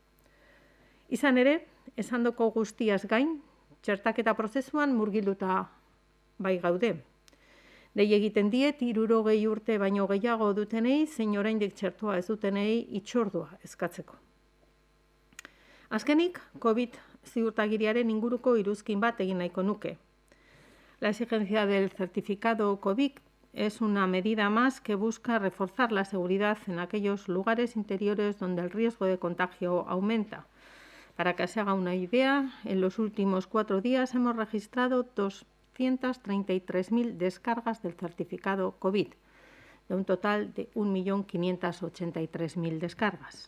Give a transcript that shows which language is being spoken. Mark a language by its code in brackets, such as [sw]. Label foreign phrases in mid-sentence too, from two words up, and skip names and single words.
[eu] Izan ere, esandako guztiaz gain, txertaketa prozesuan murgilduta bai gaude. Dei egiten diet 60 urte baino gehiago dutenei, zein oraindik txertoa ez dutenei itxordua eskatzeko. Azkenik, COVID ziurtagiriaren inguruko iruzkin bat egin nahiko nuke. [es] La exigencia del certificado COVID es una medida más que busca reforzar la seguridad en aquellos lugares interiores donde el riesgo de contagio aumenta. Para que se haga una idea, en los últimos 4 días hemos registrado 233.000 descargas del certificado COVID, de un total de 1.583.000 descargas.